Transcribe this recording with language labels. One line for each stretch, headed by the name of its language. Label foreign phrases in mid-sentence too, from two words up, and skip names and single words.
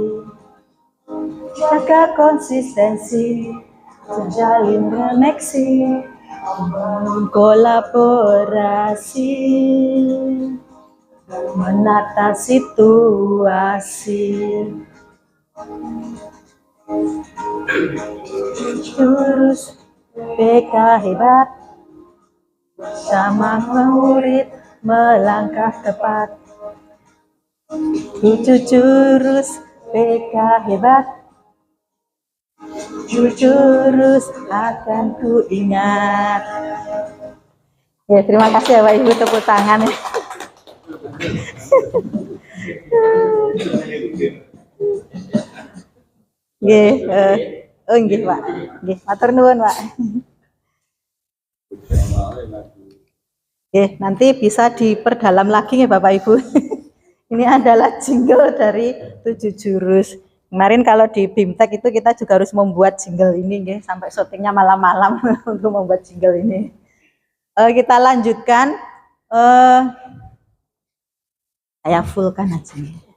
Indonesian: jaga konsistensi, menjalin koneksi, kolaborasi, menata situasi, jurus BK hebat, sama murid melangkah tepat. 7 jurus BK hebat, 7 jurus akan ku ingat. Ya, terima kasih ya Pak Ibu, tepuk tangan.
Javanese: Nggih, oh nggih Pak. Nggih, matur nuwun Pak. Nggih,
Indonesian: nanti bisa diperdalam lagi ya Bapak Ibu. Ini adalah jingle dari 7 jurus. Kemarin kalau di BIMTEK itu kita juga harus membuat jingle ini nggih, sampai syutingnya malam-malam untuk membuat jingle ini. Kita lanjutkan. Saya fullkan aja nih.